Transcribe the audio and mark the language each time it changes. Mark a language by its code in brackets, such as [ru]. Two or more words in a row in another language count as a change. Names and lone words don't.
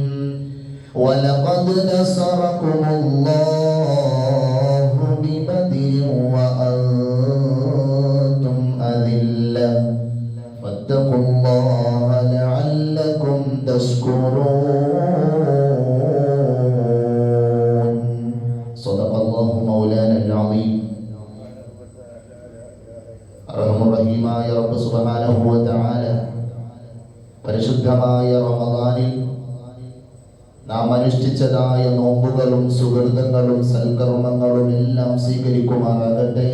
[ar] ولقد نصركم الله ببدر وأنتم أذلة فاتقوا الله لعلكم تشكرون. صدق الله مولانا العظيم. [ml] റഹീമായ റബ്ബ് [ar] سبحانه وتعالى [ml] പരിശുദ്ധമായ റമദാനിൽ നാം അനുഷ്ഠിച്ചതായ നോമ്പുകളും സുഹൃതങ്ങളും സൽക്കർമ്മങ്ങളും എല്ലാം സ്വീകരിക്കുമാറാകട്ടെ.